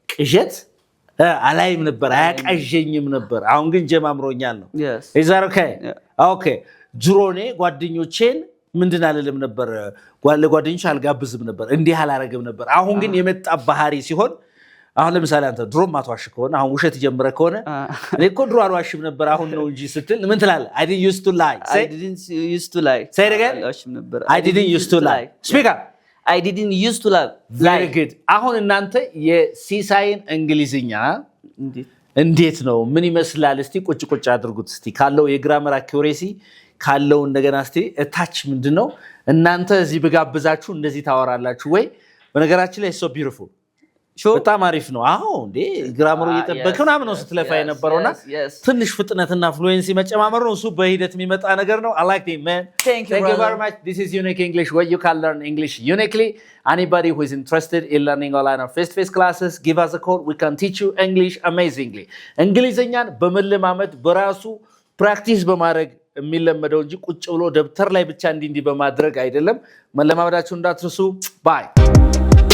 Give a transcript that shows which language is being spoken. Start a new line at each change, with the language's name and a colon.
Amharic: ቅዠት አላይም ነበር አያቃዠኝም ነበር አሁን ግን ጀማምሮኛል ነው
English: is that okay okay
Amharic: ድሮኔ ጓደኞቼን ምንድን አልልም ነበር ጓደኞች አልጋብዝም ነበር እንዲህ አላረግም ነበር አሁን ግን የመጣ ባህሪ ሲሆን አሁን ለምሳሌ አንተ ድሮም አትዋሽ ከሆነ አሁን ውሸት ጀምረ ከሆነ እኔ እኮ ድሮ አልዋሽም ነበር አሁን ነው እንጂ ስትል ምን ትላለህ
English: I didn't used to lie I didn't used to lie say it again I didn't used to lie speak up I didn't used to lie
Amharic: very good አሁን እናንተ የሲሳይን እንግሊዝኛ እንዴት ነው ምን ይመስላል እስቲ ቁጭ አድርጉት እስቲ ካለው የግራመር አኩሬሲ ካለው እንደገና እስቲ ታች ምንድነው እናንተ እዚህ በጋብዛችሁ እንደዚህ ታወራላችሁ ወይ በነገራችን ላይ
English: so beautiful
Amharic: በጣም አሪፍ ነው አዎ እንዴ ግራመሩ እየተጠበቀ ምናምን ነው ስትለፋ የነበረውና ትንሽ ፍጥነትና ፍሉዌንሲ መጨማመር ነው እሱ በሂደት የሚመጣ ነገር ነው
English: I like it man thank you very much this is Unique English where you can learn English uniquely anybody who is interested in learning online or face-to-face classes give us a call we can teach you English amazingly
Amharic: እንግሊዘኛን በመለማመድ በራሱ ፕራክቲስ በማድረግ የሚለመደው እንጂ ቁጭ ብሎ ደብተር ላይ ብቻ እንዲህ በማድረግ አይደለም መለማመዳችሁ እንዳትርሱ
English: bye